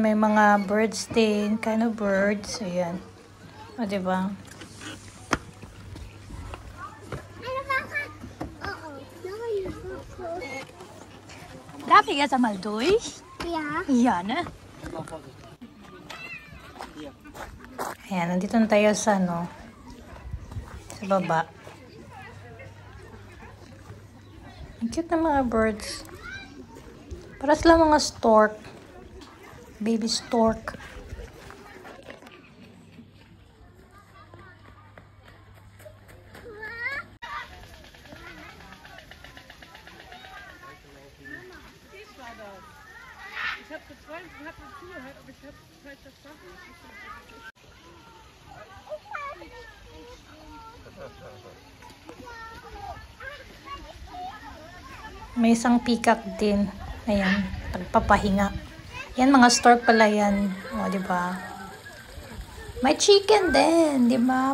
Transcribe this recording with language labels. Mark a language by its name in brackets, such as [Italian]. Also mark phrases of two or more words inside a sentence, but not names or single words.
[Filipino] May mga birds din. [English] Kind of birds. [Filipino] Ayan. O, diba? [German] Darf ich jetzt einmal durch? Ja. Ja, ne? [Filipino] Ayan, nandito na tayo sa, sa baba. Ang cute na mga birds. Para sila mga stork. [English] Baby stork. [German] Ich habe geträumt und habe zugehört, aber ich habe falsch verstanden. [Filipino] May isang peacock din. Ayan, nagpapahinga. Yan, mga stork pala yan. O, diba? May chicken din, diba?